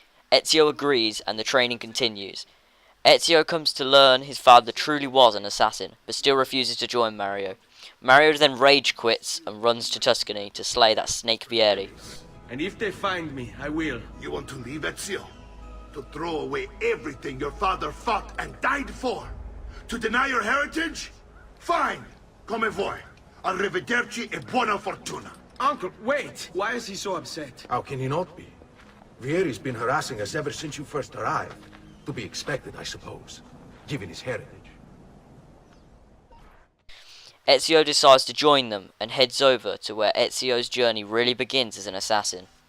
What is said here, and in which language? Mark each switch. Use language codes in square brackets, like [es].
[en] Ezio agrees and the training continues. Ezio comes to learn his father truly was an assassin, but still refuses to join Mario. Mario then rage quits and runs to Tuscany to slay that snake Vieri. And if they find me, I will. You want to leave, Ezio? To throw away everything your father fought and died for? To deny your heritage? Fine! [it] Come vuoi. Arrivederci e buona fortuna. [en] Uncle, wait! Why is he so upset? How can he not be? Vieri's been harassing us ever since you first arrived. To be expected, I suppose, given his heritage. Ezio decides to join them and heads over to where Ezio's journey really begins as an assassin.